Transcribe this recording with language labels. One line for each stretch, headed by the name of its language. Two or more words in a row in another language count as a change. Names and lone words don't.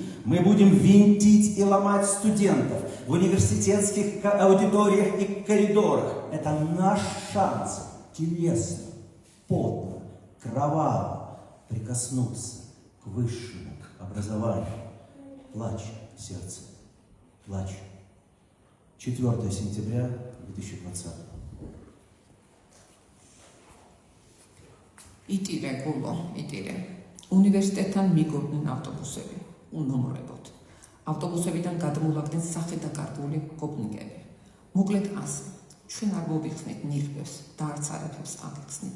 Russian: Мы будем винтить и ломать студентов в университетских аудиториях и коридорах. Это наш шанс телесно, потно, кроваво прикоснуться к высшему образованию. Плачь, сердце, плачь. 4 сентября 2020.
Georgian: იტირე გულო, იტირე. უნივერსიტეტთან მიგოდნენ ავტობუსები, უნომრებოდ. ავტობუსებიდან გადმოვაგდნენ სახედაკარგული გოპნიკები. მოკლედ ასე, ჩვენ არ მოვიხსნით ნიღბებს და არც არაფერს აგიხსნით.